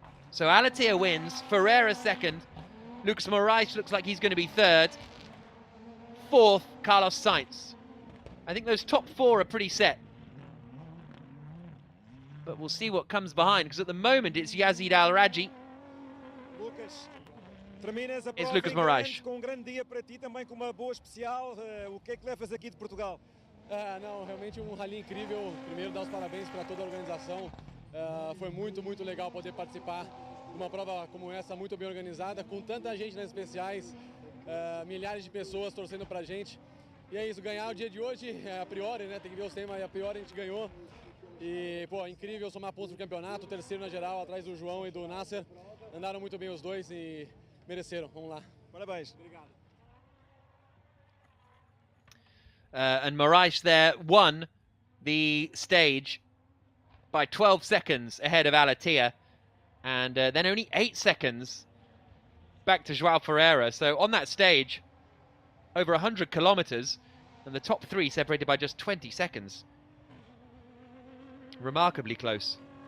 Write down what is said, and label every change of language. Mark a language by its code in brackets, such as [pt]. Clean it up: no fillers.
[en] So Al-Attiyah wins, Ferreira 2nd. Lucas Moraes looks like he's going to be 3rd. 4th, Carlos Sainz. I think those top 4 are pretty set. But we'll see what comes behind, because at the moment it's Yazid Al-Raji. [pt] Lucas, terminas a [en] It's [pt] prova [en] Lucas Moraes. [pt] com grande dia para ti, também com uma boa especial. O que é que levas aqui de Portugal? Não, realmente rally incrível. Primeiro, dar os parabéns para toda a organização. Foi muito legal poder participar de uma prova como essa, muito bem organizada, com tanta gente nas especiais, milhares de pessoas torcendo pra gente. E é isso, ganhar o dia de hoje, a priori, né? Tem que ver os temas, a priori a gente ganhou. E, pô, incrível somar pontos pro campeonato, 3º na geral, atrás do João e do Nasser. Andaram muito bem os dois e mereceram. Vamos lá. Parabéns. Obrigado. [en] And Moraes there won the stage by 12 seconds ahead of Al-Attiyah, and then only 8 seconds back to João Ferreira. So on that stage, over 100 kilometers, and the top 3 separated by just 20 seconds. Remarkably close.